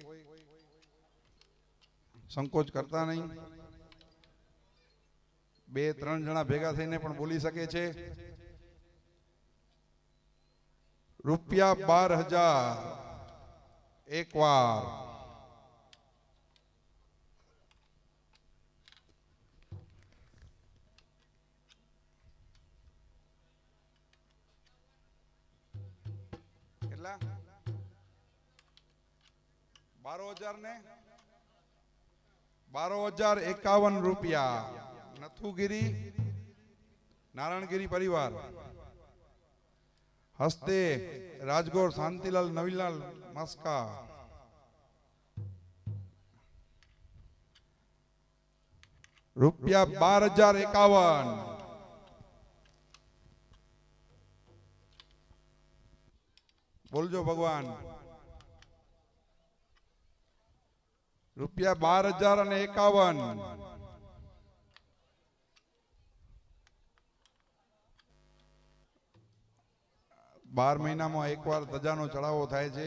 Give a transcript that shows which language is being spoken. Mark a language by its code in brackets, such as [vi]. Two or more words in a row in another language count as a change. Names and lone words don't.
[gu] સંકોચ કરતા નહીં 2-3 જણા ભેગા થઈને પણ બોલી શકે છે રૂપિયા 12,000 એકવાર કેટલા 12,000 ને 12,051 રૂપિયા નથુગિરી નારાયણગિરી પરિવાર હસ્તે રાજગૌર શાંતિલાલ નવીલાલ મસ્કા રૂપિયા 12,051 બોલજો ભગવાન રૂપિયા 12,051 12 મહિના માં એક વાર ધજા નો ચઢાવો થાય છે।